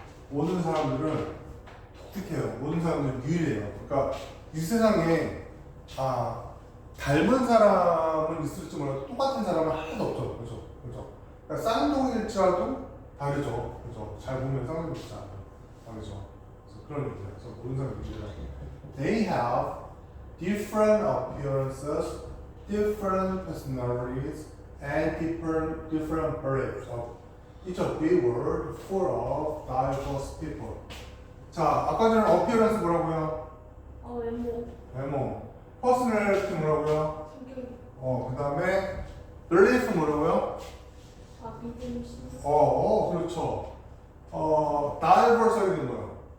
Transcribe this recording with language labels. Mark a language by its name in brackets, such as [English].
[Korean] 모든 사람들은 독특해요. 모든 사람들은 유일해요. 그러니까 이 세상에 닮은 사람은 있을지 몰라도 똑같은 사람은 하나도 없죠. 그죠? 그러니까 쌍둥이일지라도 다르죠. 그죠? 잘 보면 쌍둥이일지 다르죠. 그래서 그런 얘기예요. 그래서 모든 사람들이 유일하게. [English] They have different appearances, different personalities, and different beliefs of each of the world full of diverse people. [Korean] 자, 아까 전에 appearance 뭐라고요? 외모. personality 뭐라고요? 성격. 그 다음에 belief 뭐라고요? 믿음, 신뢰. 그렇죠. diverse 하게 된 거예요.